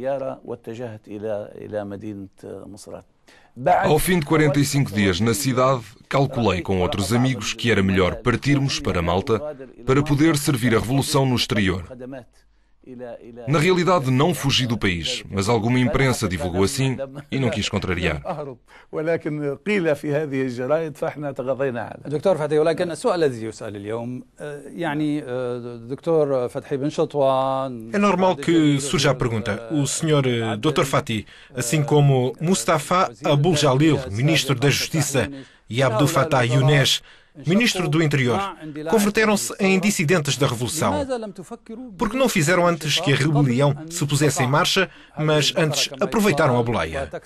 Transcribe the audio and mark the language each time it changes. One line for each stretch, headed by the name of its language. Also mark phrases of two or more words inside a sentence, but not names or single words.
Portuguese: Ao fim de 45 dias na cidade, calculei com outros amigos que era melhor partirmos para Malta para poder servir a Revolução no exterior. Na realidade, não fugi do país, mas alguma imprensa divulgou assim e não quis contrariar.
Arabic: دكتور فتحي، ولكن السؤال الذي يسأل اليوم يعني دكتور فتحي بن شطوان.
Portuguese: É normal que surja a pergunta. O senhor Dr. Fatih, assim como Mustafa Abul Jalil, ministro da Justiça, e Abdel Fattah Younes, ministro do Interior, converteram-se em dissidentes da Revolução. Por que não fizeram antes que a rebelião se pusesse em marcha, mas antes aproveitaram a boleia?